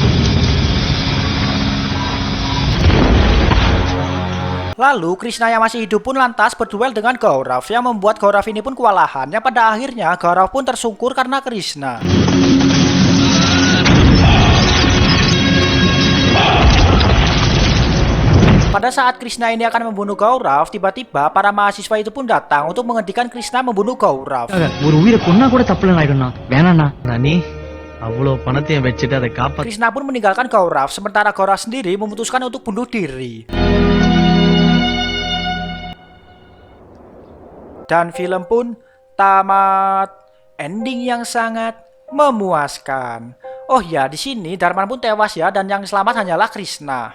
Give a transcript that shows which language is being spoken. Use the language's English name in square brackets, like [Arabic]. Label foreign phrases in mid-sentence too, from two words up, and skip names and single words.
[Indonesian] Lalu Krishna yang masih hidup pun lantas berduel dengan Gaurav, yang membuat Gaurav ini pun kewalahan, yang pada akhirnya Gaurav pun tersungkur karena Krishna. Pada saat Krishna ini akan membunuh Gaurav, tiba-tiba para mahasiswa itu pun datang untuk menghentikan Krishna membunuh Gaurav. [Tamil] ஒரு உயிரை கொன்னா கூட தப்புல ஆயிடும்ண்ணா. வேணாண்ணா. நீ அவ்வளவு பணத்தையும் வச்சுட்டு அதை காப்பாத்து. [Indonesian] Krishna pun meninggalkan Gaurav, sementara Gaurav sendiri memutuskan untuk bunuh diri. Dan film pun tamat. Ending yang sangat memuaskan. Oh ya, di sini Dharman pun tewas ya, dan yang selamat hanyalah Krishna.